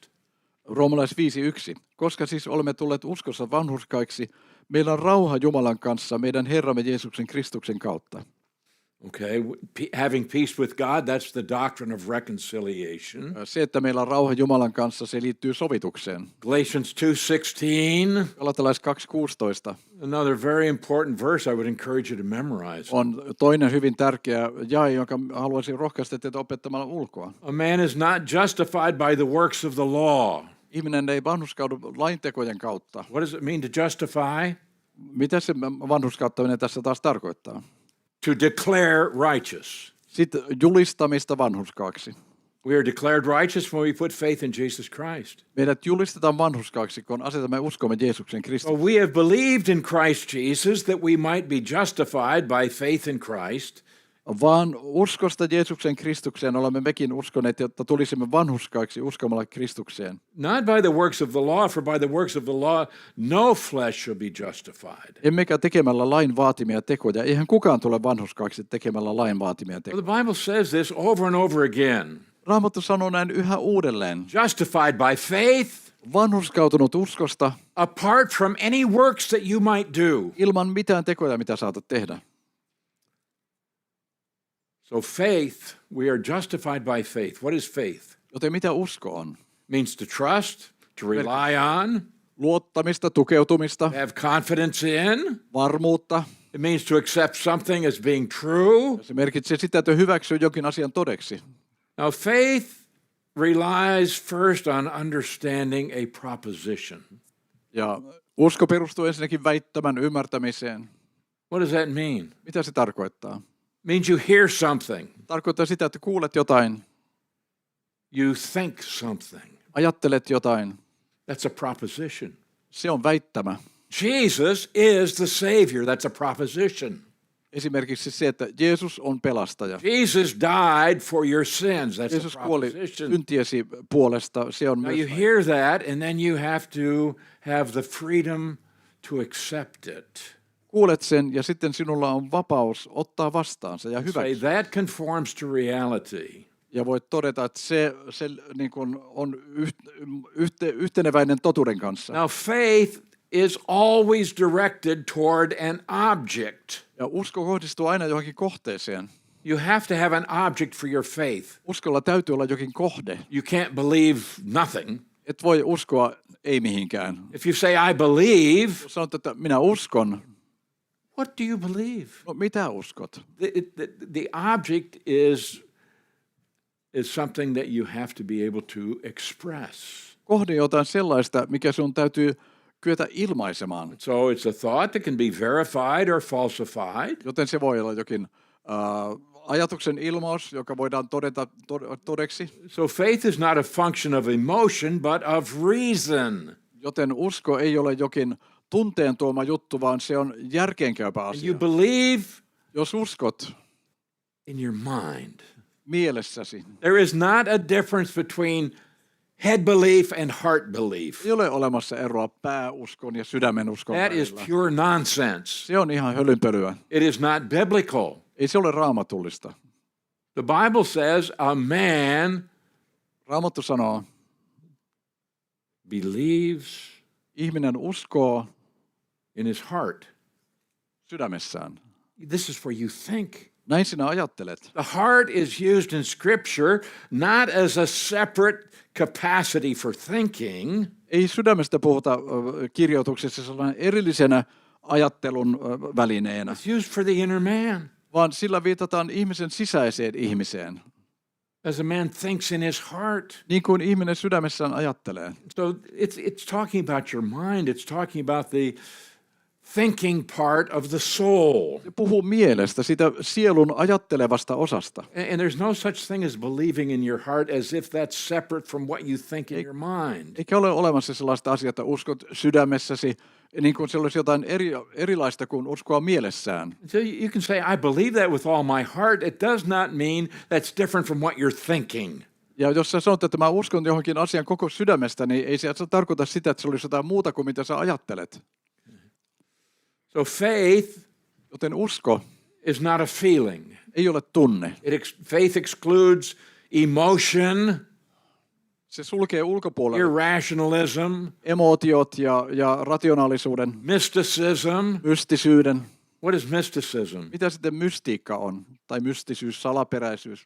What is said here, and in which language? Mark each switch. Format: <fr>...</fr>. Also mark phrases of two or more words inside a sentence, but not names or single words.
<fi>Roomalais 5:1. Koska siis olemme tulleet uskossa vanhurskaiksi, meillä on rauha Jumalan kanssa meidän Herramme Jeesuksen Kristuksen kautta.</fi> <en>Okay, having peace with God, that's the doctrine of reconciliation.</en> <fi>Se, että meillä on rauha Jumalan kanssa, se liittyy sovitukseen.</fi> <en>Galatians 2:16.</en> <fi>Galatalais 2:16</fi> <en>Another very important verse I would encourage you to memorize.</en> <fi>on toinen hyvin tärkeä jae, jonka haluaisin rohkaista teitä opettamalla ulkoa.</fi> <en>A man is not justified by the works of the law.</en> <fi>Ihminen ei vanhurskaudu laintekojen kautta.</fi> <en>What does it mean to justify?</en> <fi>Mitä se vanhurskauttaminen tässä taas tarkoittaa?</fi> <en>To declare righteous.</en> <fi>Sitten julistamista vanhurskaaksi.</fi> <en>We are declared righteous when we put faith in Jesus Christ.</en> <fi>Meidät julistetaan vanhurskaaksi, kun asetamme uskomme Jeesuksen So Kristuksen.</fi> <en>we have believed in Christ Jesus that we might be justified by faith in Christ.</en> <fi>Vaan uskosta Jeesuksen Kristukseen olemme mekin uskoneet, jotta tulisimme vanhurskaiksi uskomalla Kristukseen.</fi> <en>Not by the works of the law, for by the works of the law no flesh shall be justified.</en> <fi>Emmekä tekemällä lain vaatimia tekoja. Eihän kukaan tule vanhurskaaksi tekemällä lain vaatimia Well, tekoja.</fi> <en>the Bible says this over and over again.</en> <fi>Raamattu sanoo näin yhä uudelleen.</fi> <en>Justified by faith,</en> <fi>Vanhurskautunut uskosta</fi> <en>apart from any works that you might do.</en> <fi>ilman mitään tekoja, mitä saatat tehdä.</fi> <en>So faith, we are justified by faith. What is faith?</en> <fi>Joten mitä usko on?</fi> <en>Means to trust, to rely on,</en> <fi>Luottamista, tukeutumista,</fi> <en>have confidence in.</en> <fi>varmuutta.</fi> <en>It means to accept something as being true.</en> <fi>Se merkitsee sitä, että hyväksyy jokin asian todeksi.</fi> <en>Now, faith relies first on understanding a proposition.</en> <fi>Ja usko perustuu ensinnäkin väittämän ymmärtämiseen.</fi> <en>What does that mean?</en> <fi>Mitä se tarkoittaa?</fi> <en>It means you hear something,</en> <fi>Tarkoittaa sitä, että kuulet jotain,</fi> <en>you think something.</en> <fi>ajattelet jotain.</fi> <en>That's a proposition.</en> <fi>Se on väittämä.</fi> <en>Jesus is the Savior. That's a proposition.</en> <fi>Esimerkiksi se, että Jeesus on pelastaja.</fi> <en>Jesus died for your sins. That's</en> <fi>Jeesus a kuoli proposition. syntiesi puolesta. Se on Now myös</fi> <en>you hear that, and then you have to have the freedom to accept it.</en> <fi>kuulet sen ja sitten sinulla on vapaus ottaa vastaan se ja Say hyväksyä.</fi> <en>that conforms to reality.</en> <fi>Ja voit todeta, että se niin kuin on yhteneväinen totuuden kanssa.</fi> <en>Now faith is always directed toward an object.</en> <fi>Ja usko kohdistuu aina johonkin kohteeseen.</fi> <en>You have to have an object for your faith.</en> <fi>Uskolla täytyy olla jokin kohde.</fi> <en>You can't believe nothing.</en> <fi>Et voi uskoa ei mihinkään.</fi> <en>If you say, I believe,</en> <fi>Jos sanot, että minä uskon,</fi> <en>what do you believe?</en> <fi>no mitä uskot?</fi> <en>The object is something that you have to be able to express.</en> <fi>Kohde jotain sellaista, mikä sun täytyy kyetä ilmaisemaan.</fi> <en>So it's a thought that can be verified or falsified.</en> <fi>Joten se voi olla jokin ajatuksen ilmaus, joka voidaan todeta todeksi.</fi> <en>So faith is not a function of emotion, but of reason.</en> <fi>Joten usko ei ole jokin tunteen tuoma juttu, vaan se on järkeenkäypä And asia.</fi> <en>you believe</en> <fi>Jos uskot</fi> <en>in your mind.</en> <fi>mielessäsi,</fi> <en>There is not a difference between head belief and heart belief.</en> <fi>ei ole olemassa eroa pääuskon ja sydämen uskon</fi> <en>That is</en> <fi>välillä.</fi> <en>pure nonsense.</en> <fi>Se on ihan hölynpölyä.</fi> <en>It is not biblical.</en> <fi>Ei se ole raamatullista.</fi> <en>The Bible says a man</en> <fi>Raamattu sanoo, believes ihminen uskoo</fi> <en>in his heart.</en> <fi>sydämessään.</fi> <en>This is where you think.</en> <fi>Näin sinä ajattelet.</fi> <en>The heart is used in Scripture not as a separate capacity for thinking,</en> <fi>Ei sydämestä puhuta kirjoituksessa sellainen erillisenä ajattelun välineenä,</fi> <en>it's used for the inner man.</en> <fi>vaan sillä viitataan ihmisen sisäiseen ihmiseen.</fi> <en>As a man thinks in his heart.</en> <fi>Niin kuin ihminen sydämessään ajattelee.</fi> <en>So it's talking about your mind. It's talking about the thinking part of the soul.</en> <fi>Se puhuu mielestä, sitä sielun ajattelevasta osasta.</fi> <en>And there's no such thing as believing in your heart as if that's separate from what you think in your mind.</en> <fi>Eikä ole olemassa sellaista asiaa, että uskot sydämessäsi, niin kuin se olisi jotain erilaista kuin uskoa mielessään.</fi> <en>So you can say, I believe that with all my heart. It does not mean that's different from what you're thinking.</en> <fi>Ja jos sä sanot, että mä uskon johonkin asian koko sydämestä, niin ei se tarkoita sitä, että se olisi jotain muuta kuin mitä sä ajattelet.</fi> <en>So faith</en> <fi>Joten usko</fi> <en>is not a feeling.</en> <fi>ei ole tunne.</fi> <en>Faith excludes emotion,</en> <fi>Se sulkee ulkopuolelle irrationalism, emootiot ja rationaalisuuden, mysticism. mystisyyden.</fi> <en>What is mysticism?</en> <fi>Mitä sitten mystiikka on? Tai mystisyys, salaperäisyys.</fi>